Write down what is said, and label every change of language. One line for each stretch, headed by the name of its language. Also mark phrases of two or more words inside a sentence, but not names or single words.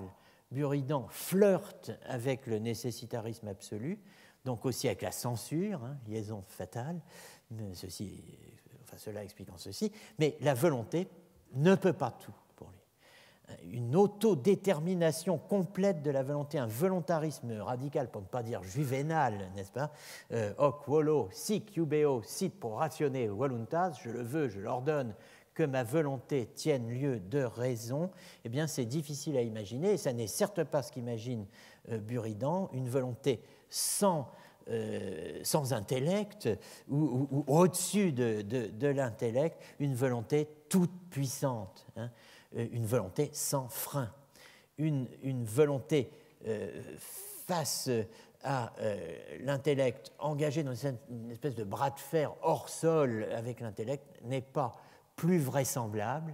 French: Buridan flirte avec le nécessitarisme absolu, donc aussi avec la censure, hein, liaison fatale, cela expliquant ceci, mais la volonté ne peut pas tout pour lui. Une autodétermination complète de la volonté, un volontarisme radical, pour ne pas dire juvénal, n'est-ce pas,
Latin: hoc volo, sic iubeo, sit pro ratione voluntas,
French: je le veux, je l'ordonne, que ma volonté tienne lieu de raison, eh bien c'est difficile à imaginer, et ça n'est certes pas ce qu'imagine Buridan, une volonté sans intellect ou au-dessus de l'intellect, une volonté toute puissante, hein, une volonté sans frein, une volonté face à l'intellect engagé dans une espèce de bras de fer hors sol avec l'intellect n'est pas plus vraisemblable.